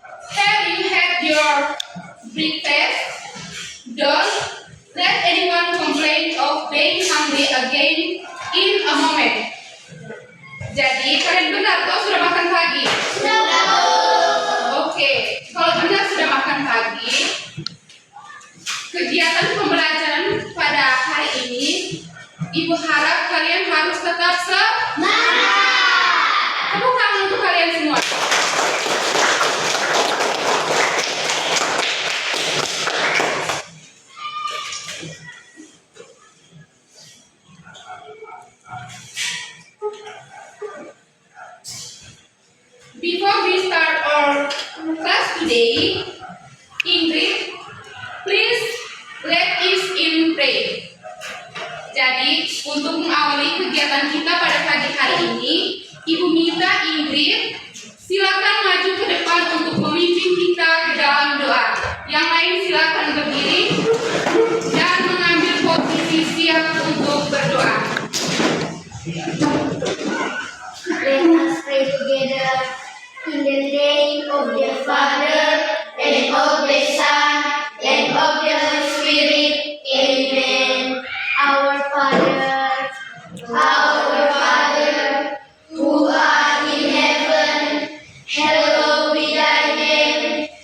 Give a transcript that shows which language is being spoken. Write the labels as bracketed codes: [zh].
[en] Have you had your breakfast? Don't let anyone complain of being hungry again in a moment. [id] Jadi, kalian benar toh sudah makan pagi? Oke, kalau benar sudah makan pagi, kegiatan pembelajaran pada hari ini, Ibu harap kalian harus tetap semangat. Tepuk tangan untuk kalian semua. [en] Before we start our class today, Ingrid, please let us in pray. [id] Jadi, untuk mengawali kegiatan kita pada pagi hari ini, Ibu minta Ingrid, silakan maju ke depan untuk memimpin kita ke dalam doa. Yang lain silakan berdiri dan mengambil posisi siap untuk berdoa. [en] Let us pray together in the name of the Father and of the Son and of the Holy Spirit. Amen. Our Father, who art in heaven, hallowed be thy name.